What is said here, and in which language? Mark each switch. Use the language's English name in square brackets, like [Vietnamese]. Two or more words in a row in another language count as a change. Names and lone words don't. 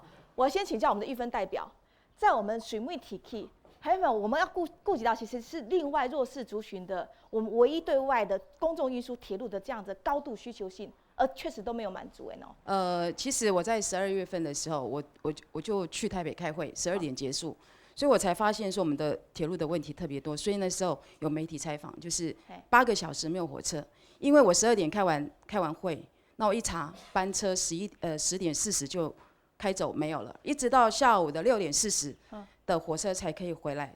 [Chinese] 我先請教我們的玉芬代表，在我們水妹體系，還有沒有我們要顧及到其實是另外弱勢族群的，我們唯一對外的公眾運輸鐵路的這樣子高度需求性。確實都沒有滿足其實我在12月份的時候，我就去台北開會，12點結束，所以我才发现说我们的铁路的问题特别多。所以那时候有媒体采访，就是8个小时没有火车，因为我12点开完会，那我一查班车10点40就开走没有了，一直到下午的6点40的火车才可以回来。